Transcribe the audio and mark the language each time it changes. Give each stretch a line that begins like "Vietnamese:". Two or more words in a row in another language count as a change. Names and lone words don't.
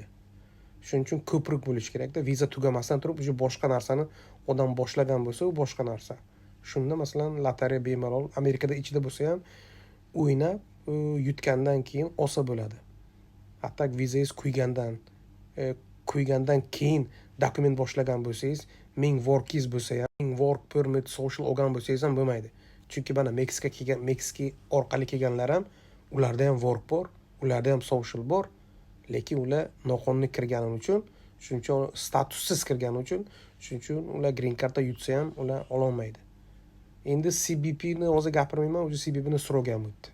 Uzbek: Shuning uchun ko'prik bo'lish kerak-da. Viza tugamasdan turib, o'sha boshqa narsani odam boshlagan bo'lsa, u boshqa narsa. Shunda masalan lotereya bemalol Amerikada ichida bo'lsa ham o'ynab, yutgandan keyin olsa bo'ladi. Hatto vizangiz kuygandan keyin dokument boshlagan bo'lsangiz, 1000 workingiz bo'lsa ham, 1000
English: work permit,
Uzbek: social olgan bo'lsangiz ham bo'lmaydi. Chunki mana Meksika orqali kelganlar ham, ularda ham work bor, ularda ham social bor, lekin ular noqonuniy kirgani uchun, shuning uchun statussiz kirgani uchun, shuning uchun ular
English: green cardda
Uzbek: yutsa ham ular ololmaydi. Endi CBP ni hozir gapirmayman, o'zi CBP ni so'ragan o'tdi.